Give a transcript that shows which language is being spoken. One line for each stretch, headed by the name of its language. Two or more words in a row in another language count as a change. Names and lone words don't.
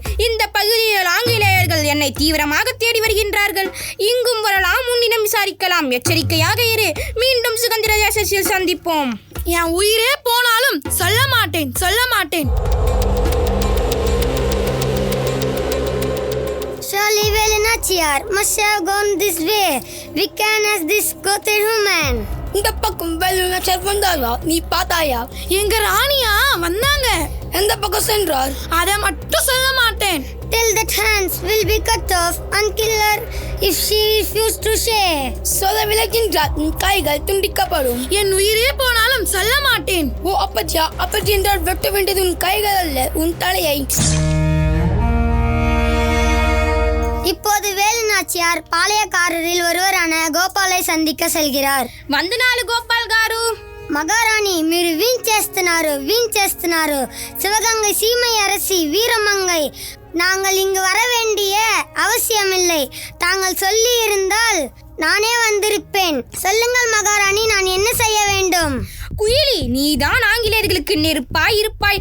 Tamil: இந்த பகுதியில் ஆங்கிலேயர்கள் என்னை தீவிரமாக தேடி வருகின்றார்கள். இங்கும் வரலாம், உன்னிடம் விசாரிக்கலாம். எச்சரிக்கையாக இரு. மீண்டும் சுதந்திர தேசத்தில் சந்திப்போம். என் உயிரே போனாலும் சொல்ல மாட்டேன்.
English: Surely வேலுநாச்சியார் must have gone this way. We can ask this Gothir woman.
Tamil: இந்த பக்கம் வேலுநாச்சியார் வந்தாயா? நீ பார்த்தாயா? எங்க ராணியா வந்தாங்க. எந்த பக்கம் சென்றார்? அதை மட்டும் சொல்ல மாட்டேன்.
English: Till that hands will be cut off and kill her if she refused to share.
Tamil: சொல்ல விளக்கின்றார். கைகள் துண்டிக்கப்படும். என் உயிரே போனாலும் சொல்ல மாட்டேன். ஓ அப்பச்சி என்றால் வெட்ட வேண்டியது உன் கைகள் அல்ல, உன் தலையை. இப்போது வேலுநாச்சியார் பாளையக்காரரில் ஒருவரான கோபாலை சந்திக்க செல்கிறார்.
Telugu: వందనాలు గోపాల్ గారు. మహారాణి, మీరు వీన్ చేస్తున్నారు.
Tamil: சிவகங்கை சீமை அரசி வீரமங்கை, நாங்கள் இங்கு வர வேண்டிய அவசியமில்லை. தாங்கள் சொல்லி இருந்தால் நானே வந்திருப்பேன். சொல்லுங்கள் மகாராணி, நான் என்ன செய்ய வேண்டும்? குயிலி, நீதான் ஆங்கிலேயர்களுக்கு நெருப்பாய் இருப்பாய்.